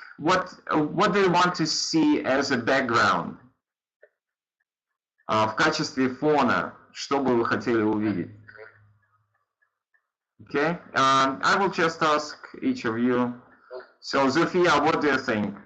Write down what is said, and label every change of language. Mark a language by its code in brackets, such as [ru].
[en] What do you want to see as a background? [ru] В качестве фона, что бы вы хотели увидеть? [en] Okay, I will just ask each of you. So, Zofia, what do you think?